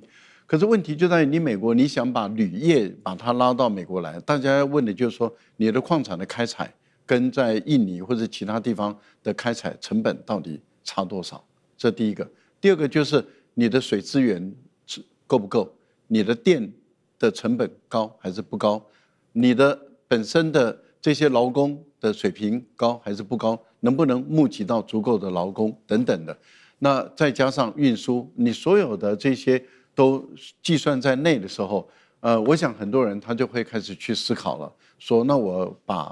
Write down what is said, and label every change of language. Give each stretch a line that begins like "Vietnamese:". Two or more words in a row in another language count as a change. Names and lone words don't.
Chinese: 可是問題就在於你美國，你想把鋁業把它拉到美國來，大家要問的就是說，你的礦產的開採跟在印尼或者其他地方的開採成本到底差多少？這第一個。第二個就是你的水資源夠不夠？你的電的成本高還是不高？你的本身的這些勞工的水平高還是不高？能不能募集到足夠的勞工等等的？那再加上運輸，你所有的這些都計算在內的時候，我想很多人他就會開始去思考了，說那我把